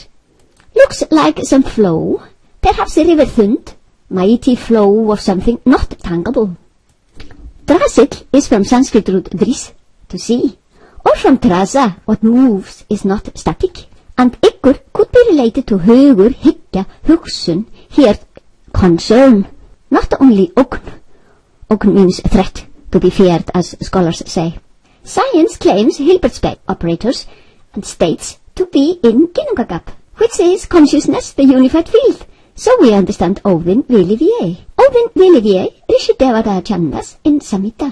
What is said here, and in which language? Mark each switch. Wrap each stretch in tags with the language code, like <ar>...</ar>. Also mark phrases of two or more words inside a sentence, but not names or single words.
<en>Looks like some flow, perhaps a river Thund, mighty flow of something not tangible. Drasil is from Sanskrit root dris, to see, or from drasa, what moves is not static, and yggur could be related to</en> <is>hugur, hyggja, hugsun,</is> <en>here concern, not only ogn. Ogn means threat, to be feared, as scholars say. Science claims Hilbert's operators and states to be in Ginnungagap, which is consciousness, the unified field. So we understand Odin Vili-Vie. Odin Vili-Vie, Rishi-Devata Chandas in Samhita.</en>